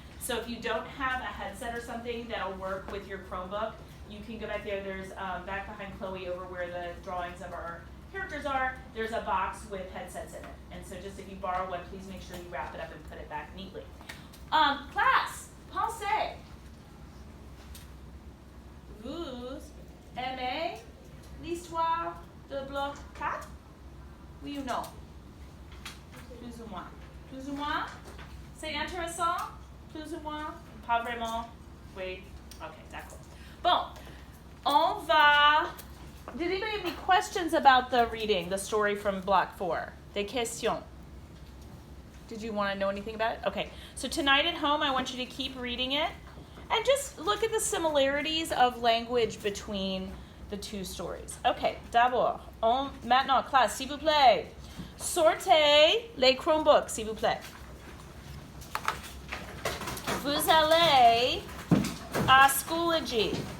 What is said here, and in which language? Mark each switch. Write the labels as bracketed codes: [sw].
[en] So if you don't have a headset or something that'll work with your Chromebook, you can go back there. There's back behind Chloe over where the drawings of our characters are, there's a box with headsets in it. And so just if you borrow one, please make sure you wrap it up and put it back neatly. [fr] Class, pensez. Vous aimez l'histoire de Bloc 4? Oui ou non? Plus ou moins. Plus ou moins? C'est intéressant? Plus ou moins? Pas vraiment? Oui? Ok, d'accord. Bon, on va... [en] Did anybody have any questions about the reading, the story from Block 4? [fr] Des questions? [en] Did you want to know anything about it? Okay, so tonight at home I want you to keep reading it and just look at the similarities of language between the two stories. [fr] Okay, d'abord, maintenant, classe, s'il vous plaît. Sortez les Chromebooks, s'il vous plaît. Vous allez à Schoology.